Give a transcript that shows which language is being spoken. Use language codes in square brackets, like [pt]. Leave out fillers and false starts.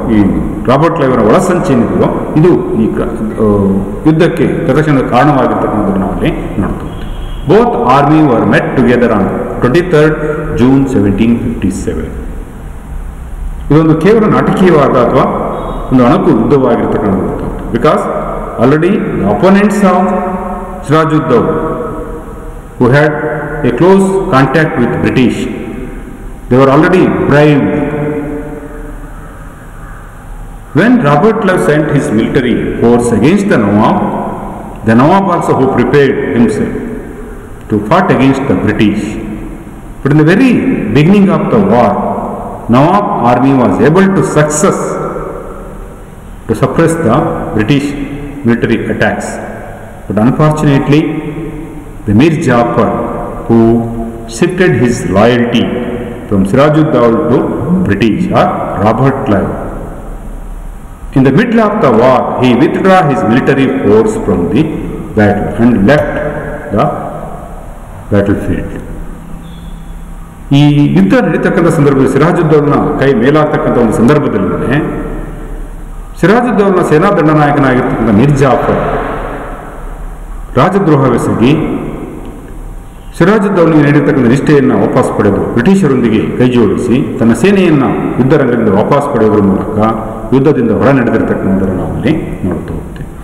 [kn] ಈ ರಾಬರ್ಟ್ ಕ್ಲೈವರ ಒಳಸಂಚೇನಿದೆಯೋ ಇದು ಈ ಯುದ್ಧಕ್ಕೆ ತಕ್ಷಣದ ಕಾರಣವಾಗಿರ್ತಕ್ಕಂಥದ್ದು ನಾವಲ್ಲಿ ನೋಡ್ತಾ ಹೋಗ್ತೇವೆ. [en] Both army were met together on 23rd June 1757. [kn] ಇದೊಂದು ಕೇವಲ ನಾಟಕೀಯವಾದ ಅಥವಾ ಒಂದು ಅಣಕು ಯುದ್ಧವಾಗಿರ್ತಕ್ಕಂಥದ್ದು. [en] Because already the opponents of Siraj ud Daulah who had a close contact with British, they were already bribed. When Robert Clive sent his military force against the Nawab also who prepared himself to fight against the British. But in the very beginning of the war, Nawab army was able to suppress the British military attacks. But unfortunately, the Mir Jafar, who shifted his loyalty from Sirajuddaulah to British or Robert Clive. In the middle of the war, he withdrew his military force from the battle and left the battlefield. [kn] ಈ ಯುದ್ಧ ನಡೀತಕ್ಕಂಥ ಸಂದರ್ಭದಲ್ಲಿ ಸಿರಾಜುದ್ದೌಲನ ಕೈ ಮೇಲಾಗ್ತಕ್ಕಂಥ ಒಂದು ಸಂದರ್ಭದಲ್ಲೇ ಸಿರಾಜುದ್ದೌಲನ ಸೇನಾ ದಂಡನಾಯಕನಾಗಿರ್ತಕ್ಕಂಥ ಮಿರ್ ಜಾಫರ್ ರಾಜದ್ರೋಹವೆಸಗಿ ಸಿರಾಜುದ್ದೌಲನಿಗೆ ನೀಡಿರ್ತಕ್ಕಂಥ ನಿಷ್ಠೆಯನ್ನು ವಾಪಸ್ ಪಡೆದು ಬ್ರಿಟಿಷರೊಂದಿಗೆ ಕೈಜೋಡಿಸಿ ತನ್ನ ಸೇನೆಯನ್ನು ಯುದ್ಧರಂಗದಿಂದ ವಾಪಸ್ ಪಡೆಯುವುದರ ಮೂಲಕ ಯುದ್ಧದಿಂದ ಹೊರ ನಡೆದಿರ್ತಕ್ಕಂಥದ್ದನ್ನು ನಾವಲ್ಲಿ ನೋಡ್ತಾ ಹೋಗ್ತೇವೆ.